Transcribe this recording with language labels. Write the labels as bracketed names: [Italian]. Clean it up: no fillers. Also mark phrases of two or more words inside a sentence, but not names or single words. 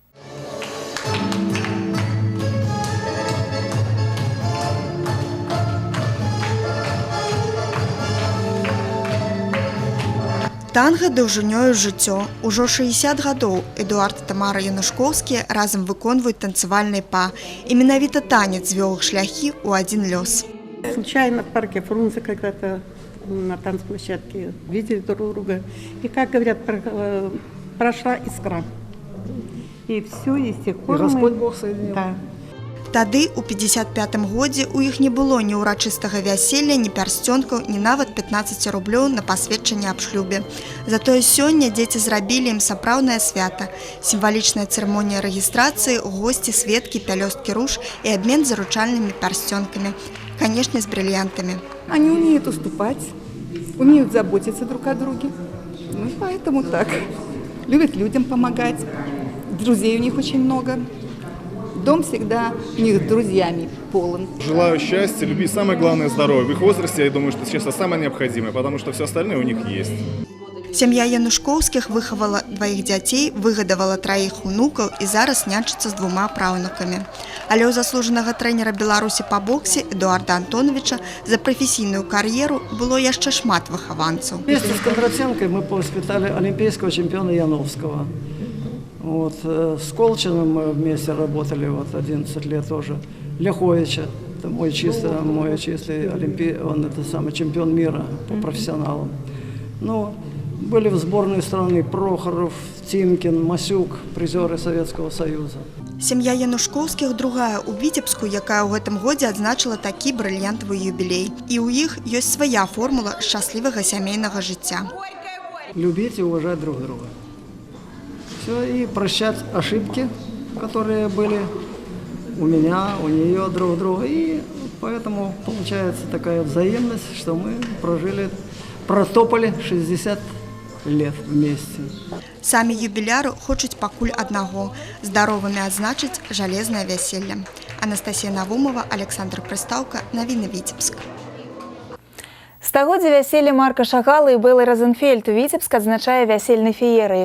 [Belarusian] Танга даўжынёю жыццё. Ужо 60 гадоў Эдуард і Тамара Янушкоўскія разам выконваюць танцевальный па. И менавіта танец вёл их шляхи у один лёс. [Russian] Случайно в парке Фрунзе когда-то на танцплощадке видели друг друга. И, как говорят, прошла искра. И все, и с тех пор Господь Бог соединил. Да. [Belarusian] Тады, у 55-м годзе, у іх не было ні ўрачыстага вяселля, ні пярсцёнкаў, ні нават 15 рублёў на пасведчанне аб шлюбе. Затое сёння дзеці зрабілі ім сапраўднае свята. Сімвалічная цырымонія рэгістрацыі, госці, сведкі, пялёсткі руж і абмен заручальнымі пярсцёнкамі. Канешне, з бриллиантами. [Russian] Они умеют уступать, умеют заботиться друг о друге. Ну, поэтому так. Любят людям помогать. Друзей у них очень много. Дом всегда у них друзьями полон. Желаю счастья, любви, самое главное здоровье. В их возрасте, я думаю, что сейчас самое необходимое, потому что все остальное у них есть. [Belarusian] Сям'я Янушкоўскіх выхавала 2 дзяцей, выгадавала 3 унукаў і зараз нянчыцца з 2 праўнукамі. Але ў заслужанага трэнера Беларусі па боксе Эдуарда Антоновича за прафесійную кар'еру было яшчэ шмат выхаванцаў. [Russian] Вместе с Кондратенкой мы повоспитали олимпийского чемпиона Яновского. Вот, с Колчиным мы вместе работали 11 лет тоже. Ляховича, это мой чистый он это самый чемпион мира по профессионалам. Ну, были в сборной страны Прохоров, Тимкин, Масюк, призеры Советского Союза. [Belarusian] Сям'я Янушкоўскіх другая у Віцебску, якая ў гэтым годзе адзначыла такі брыльянтавы юбілей. І ў іх ёсць свая формула шчаслівага сямейнага жыцця. [Russian] Любить и уважать друг друга. Все, и прощать ошибки, которые были у меня, у нее друг у друга. И поэтому получается такая взаимность, что мы протопали 60 лет вместе. [Belarusian] Самі юбіляру хочуць пакуль аднаго – здаровымі адзначыць жалезнае вяселле. Анастасія Навумова, Александр Прыстаўка, навіны Віцебск. Стагоддзе вяселля Марка Шагала і Бэлы Розенфельд Віцебск адзначае вясельнай феерыі.